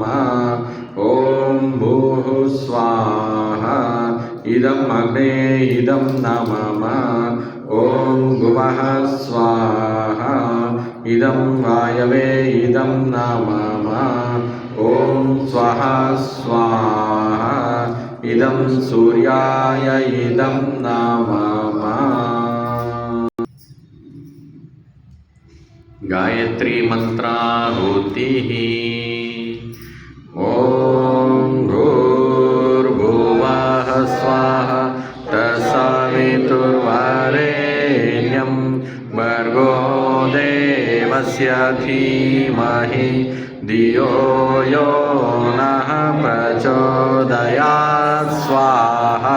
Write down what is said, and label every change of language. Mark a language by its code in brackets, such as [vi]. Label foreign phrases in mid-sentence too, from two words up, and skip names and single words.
[sa] ఓం భూః స్వాహా ఇదం అగ్నయే ఇదం నమమ ఓం భువః స్వాహా ఇదం వాయవే ఇదం నమమ ఓం స్వః స్వాహా ఇదం సూర్యాయ ఇదం నమమ गायत्री मंत्राहुतिः। ॐ भूर्भुवः स्वाहा तत्सवितुर्वरेण्यं भर्गो देवस्य धीमहि धियो यो नः प्रचोदयात् स्वाहा।